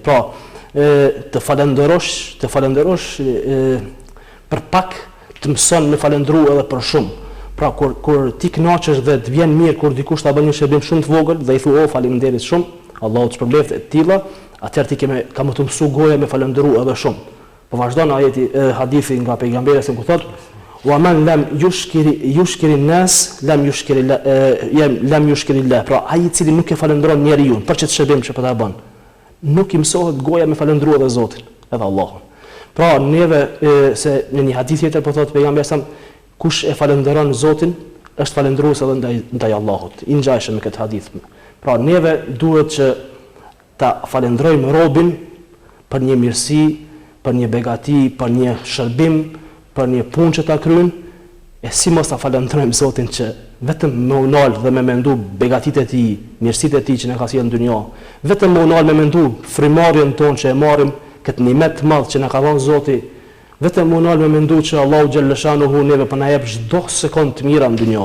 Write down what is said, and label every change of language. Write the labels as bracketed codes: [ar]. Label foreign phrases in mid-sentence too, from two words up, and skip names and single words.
[sq] Pra të falenderosh për pak, të mëson me falendru edhe për shumë. Pra kur ti kënaqesh dhe të vjen mirë kur dikush ta bën një shërbim shumë të vogël dhe i thu o faleminderit shumë, Allahu të shpërblet e tilla, atëherë ti ka më të mësu goja me falendëru edhe shumë. Po vazhdon ajeti hadithi nga pejgamberi se ku thot: [ar] "ومن لم يشكر الناس لم يشكر الله." [sq] Pra ai i cili nuk e falendron njeriu për çet shërbim që po ta bën, nuk i mësohet goja me falendëru edhe Zotin, edhe Allahun. Pra neve se në një hadith tjetër po thot pejgamberi sa kush e falenderon Zotin, është falendrues edhe ndaj Allahut. I ngjashëm me këtë hadith. Pra neve duhet që ta falendrojmë robin për një mirësi, për një begati, për një shërbim, për një punë që ta kryejnë, e si mos ta falendrojmë Zotin që vetëm me unal dhe me mendu begatitë e tij, mirësitë e tij që na ka sjellë në dynjë, vetëm me unal me mendu frymarrjen tonë që e marrim, këtë nimet të madh që na ka dhënë Zoti, vetëm unal me mendu që Allahu [ar] جل شأنه [sq] neve po na jep çdo sekond të mira në dynjë.